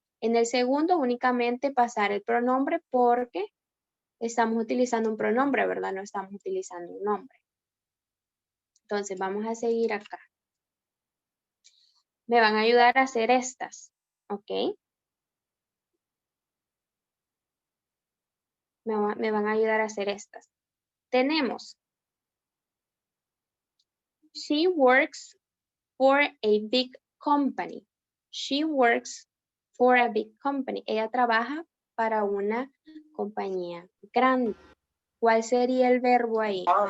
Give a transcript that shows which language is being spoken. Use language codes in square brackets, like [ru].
[es] En el segundo únicamente pasar el pronombre porque estamos utilizando un pronombre, ¿verdad? No estamos utilizando un nombre. Entonces vamos a seguir acá. Me van a ayudar a hacer estas, ¿ok? Me van a ayudar a hacer estas. [en] Tenemos, she works for a big company. She works for a big company. [es] Ella trabaja para una compañía grande. ¿Cuál sería el verbo ahí?